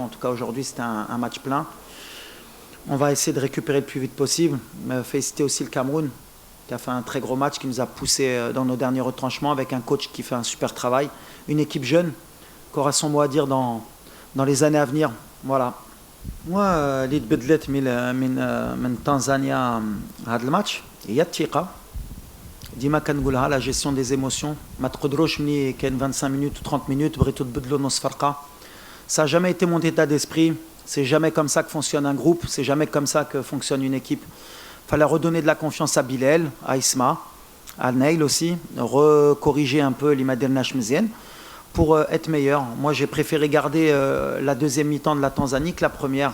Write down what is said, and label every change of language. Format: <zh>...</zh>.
<fr>En tout cas, aujourd'hui, c'était un match plein. On va essayer de récupérer le plus vite possible. Féliciter aussi le Cameroun, qui a fait un très gros match, qui nous a poussé dans nos derniers retranchements, avec un coach qui fait un super travail. Une équipe jeune, qui aura son mot à dire dans les années à venir. Voilà.</fr> <ar>Moi, اللي تبدلت من تنزانيا هذا الماتش هي الثقة. ديما كنقولها</ar> <fr>la gestion des émotions.</fr> <ar>ما تقدروش ملي كاين</ar> <fr>25 minutes ou 30 minutes</fr> <ar>بغيتو تبدلوا نص فرقة.</ar> <fr>Ça n'a jamais été mon état d'esprit. C'est jamais comme ça que fonctionne un groupe. C'est jamais comme ça que fonctionne une équipe. Il fallait redonner de la confiance à Bilal, à Isma, à Neil aussi, recorriger un peu l'Imadir Nashmezien pour être meilleur. Moi, j'ai préféré garder la deuxième mi-temps de la Tanzanie que la première.</fr>